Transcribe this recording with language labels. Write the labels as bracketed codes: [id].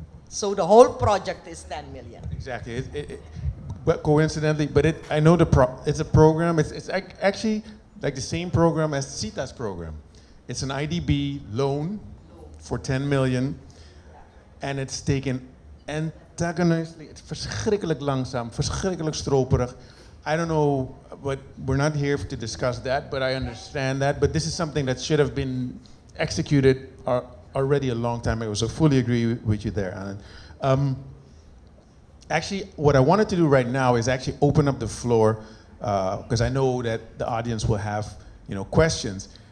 [en] So the whole project is 10 million. Exactly. But coincidentally, I know it's a program. It's actually like the same program as CITA's program. It's an IDB loan for 10 million, and it's taken antagonistically. It's [nl] verschrikkelijk langzaam, verschrikkelijk stroperig. [en] I don't know, but we're not here to discuss that, but I understand that. But this is something that should have been executed already a long time ago, so fully agree with you there, Annand. Actually, what I wanted to do right now is actually open up the floor, because I know that the audience will have, questions.